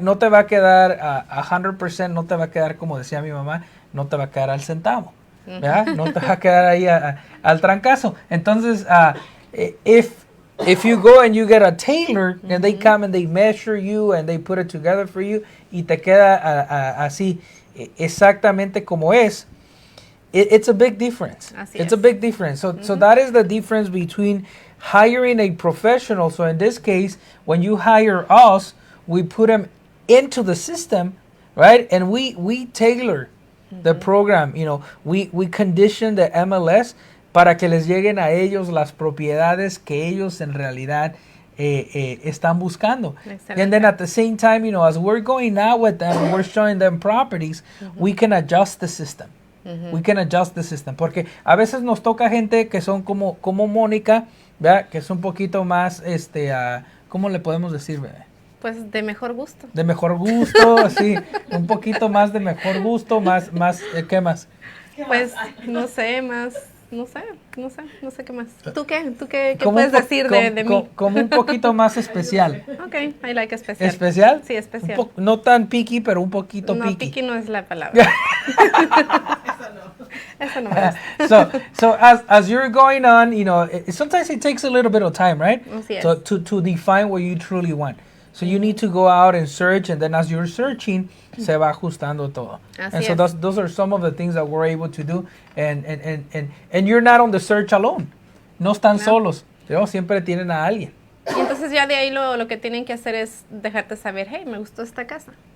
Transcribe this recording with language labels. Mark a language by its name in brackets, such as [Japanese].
[Spanish] No te va a quedar 100%, no te va a quedar, como decía mi mamá, no te va a quedar al centavo. ¿Verdad? No te va a quedar ahí al trancazo. Entonces, [English] if you go and you get a tailor and they come and they measure you and they put it together for you [Spanish] y te queda así exactamente como es, [English] it's a big difference. It's a big difference. So that is the difference between hiring a professional. So in this case, when you hire us, we put them into the system, right? And we tailor the program, we condition the MLS [Spanish] para que les lleguen a ellos las propiedades que ellos en realidad están buscando. Excelente. [English] And then at the same time, as we're going out with them, we're showing them properties, we can adjust the system. We can adjust the system. [Spanish] Porque a veces nos toca gente que son como Mónica, ¿verdad? Que es un poquito más, ¿cómo le podemos decir, bebé? Pues de mejor gusto. De mejor gusto, sí, un poquito más de mejor gusto, más, ¿qué más? Pues no sé, más, no sé qué más. ¿Tú qué Como puedes un decir de mí? Como un poquito más especial. [English] Okay, I like especial. [Spanish] ¿Especial? Sí, especial. No tan picky, pero un poquito No, picky. picky no es la palabra. Eso no me gusta. [English] So as you're going on, sometimes it takes a little bit of time, right? [Spanish] Así es. [English] So to define what you truly want. So you need to go out and search, and then as you're searching, [Spanish] se va ajustando todo. Así [English] And so [Spanish] es. [English] those are some of the things that we're able to do. And you're not on the search alone. [Spanish] No están solos. Siempre tienen a alguien. Y entonces ya de ahí lo que tienen que hacer es dejarte saber, hey, me gustó esta casa.